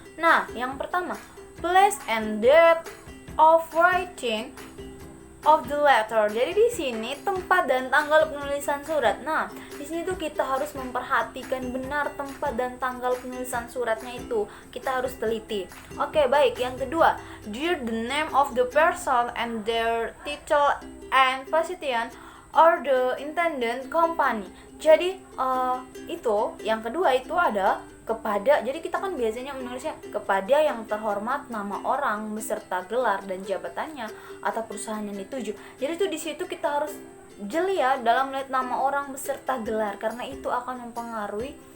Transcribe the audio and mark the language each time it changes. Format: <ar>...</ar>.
<id>Nah, yang pertama,</id> <en>place and date of writing of the letter.</en> <id>Jadi di sini tempat dan tanggal penulisan surat. Nah, di sini tuh kita harus memperhatikan benar tempat dan tanggal penulisan suratnya itu. Kita harus teliti. Oke, baik. Yang kedua,</id> <en>the name of the person and their title and position or the intended company.</en> <id>Jadi itu yang kedua itu ada kepada. Jadi kita kan biasanya menulisnya kepada yang terhormat nama orang beserta gelar dan jabatannya atau perusahaan yang dituju. Jadi itu di situ kita harus jeli ya dalam melihat nama orang beserta gelar, karena itu akan mempengaruhi</id>